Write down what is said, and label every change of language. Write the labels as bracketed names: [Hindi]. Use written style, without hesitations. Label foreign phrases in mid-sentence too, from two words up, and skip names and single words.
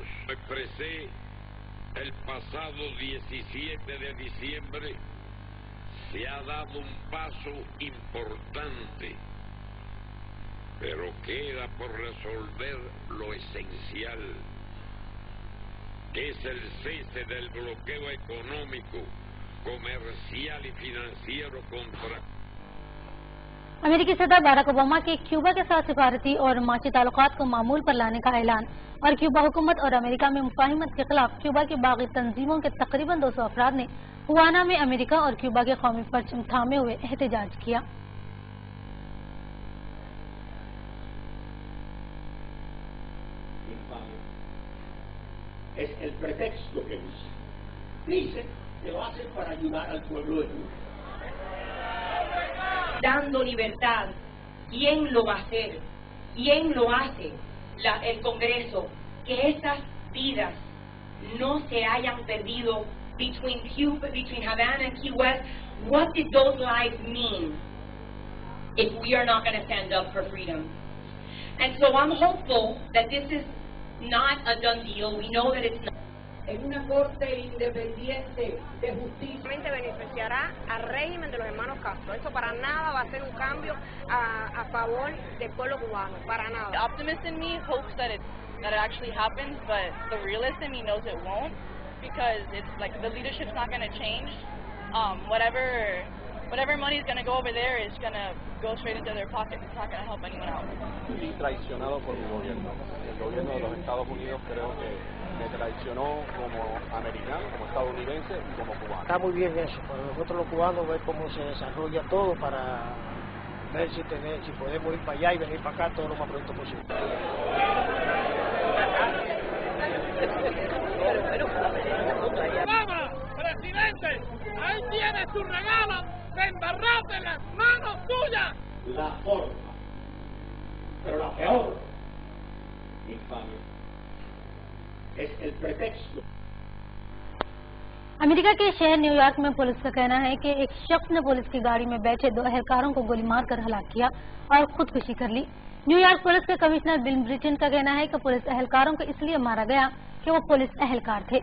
[Spanish] Expresé el pasado 17 de diciembre, se ha dado un paso importante, pero queda por resolver lo esencial, que es el cese del bloqueo económico, comercial y financiero contra [Urdu] امریکی صدر باراک اوباما کے کیوبا کے ساتھ سفارتی اور معاشی تعلقات کو معمول پر لانے کا اعلان اور کیوبا حکومت اور امریکہ میں مفاہمت کے خلاف کیوبا کی باغی تنظیموں کے تقریباً 200 افراد نے ہوانا میں امریکہ اور کیوبا کے قومی پرچم تھامے ہوئے احتجاج کیا. [Spanish] Es el pretexto que usa. Dicen que lo hacen para ayudar al pueblo de Cuba. Dando libertad, ¿quién lo va a hacer? ¿Quién lo hace? El Congreso, que estas vidas no se hayan perdido [English] between Havana and Key West. What did those lives mean if we are not going to stand up for freedom? And so I'm hopeful that this is not a done deal. We know that it's not. [Spanish] En una corte independiente de justicia. Beneficiará al régimen de los hermanos Castro. Eso para nada va a ser un cambio a favor del pueblo cubano, para nada. [English] The optimist in me hopes that it actually happens, but the realist in me knows it won't, because it's like the leadership's not going to change. Whatever money is going to go over there is going to go straight into their pockets. It's not going to help anyone else. [Spanish] Y traicionado por mi gobierno. El gobierno de los Estados Unidos creo que me traicionó como americano, como estadounidense y como cubano. Está muy bien eso, para nosotros los cubanos ver cómo se desarrolla todo para ver si podemos ir para allá y venir para acá todo lo más pronto posible. ¡Obama, presidente! ¡Ahí tiene su regalo! ¡Se embarrate en las manos tuyas! La forma, pero la peor infamia es el pretexto. [Urdu] امریکہ کے شہر نیویارک میں پولیس کا کہنا ہے کہ ایک شخص نے پولیس کی گاڑی میں بیٹھے 2 اہلکاروں کو گولی مار کر ہلاک کیا اور خودکشی کر لی. نیویارک پولیس کے کمشنر بل بریٹن کا کہنا ہے کہ پولیس اہلکاروں کو اس لیے مارا گیا کہ وہ پولیس اہلکار تھے.